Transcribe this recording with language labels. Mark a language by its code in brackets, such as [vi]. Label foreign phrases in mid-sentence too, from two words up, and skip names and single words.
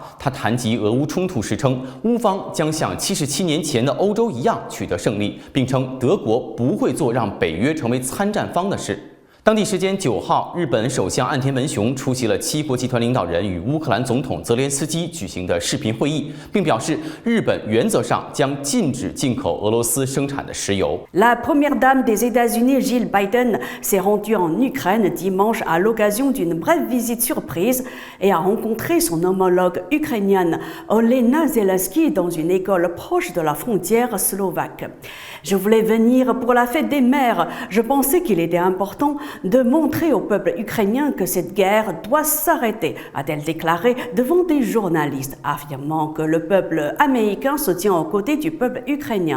[zh] 他谈及俄乌冲突时称，乌方将像77年前的欧洲一样取得胜利，并称德国不会做让北约成为参战方的事。当地时间9号，日本首相岸田文雄出席了7国集团领导人与乌克兰总统泽连斯基举行的视频会议，并表示日本原则上将禁止进口俄罗斯生产的石油。 [fr] La première dame des États-Unis, Jill Biden, s'est rendue en Ukraine dimanche à l'occasion d'une brève visite surprise et a rencontré son homologue ukrainienne, Olena Zelensky, dans une école proche de la frontière slovaque. Je voulais venir pour la fête des mères. Je pensais qu'il était important de montrer au peuple ukrainien que cette guerre doit s'arrêter, a-t-elle déclaré devant des journalistes, affirmant que le peuple américain se tient aux côtés du peuple ukrainien.